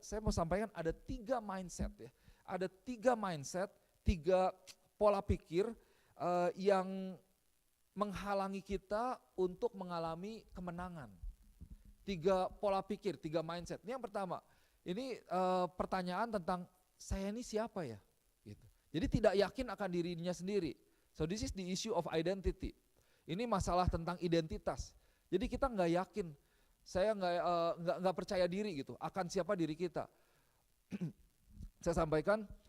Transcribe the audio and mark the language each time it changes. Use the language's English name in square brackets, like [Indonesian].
[Indonesian] Saya mau sampaikan ada 3 mindset ya, ada 3 mindset, 3 pola pikir yang menghalangi kita untuk mengalami kemenangan. 3 pola pikir, 3 mindset. Ini yang pertama, ini pertanyaan tentang saya ini siapa ya? Gitu. Jadi tidak yakin akan dirinya sendiri. [English] So this is the issue of identity. [Indonesian] Ini masalah tentang identitas. Jadi kita nggak yakin, saya nggak percaya diri gitu akan siapa diri kita. Saya sampaikan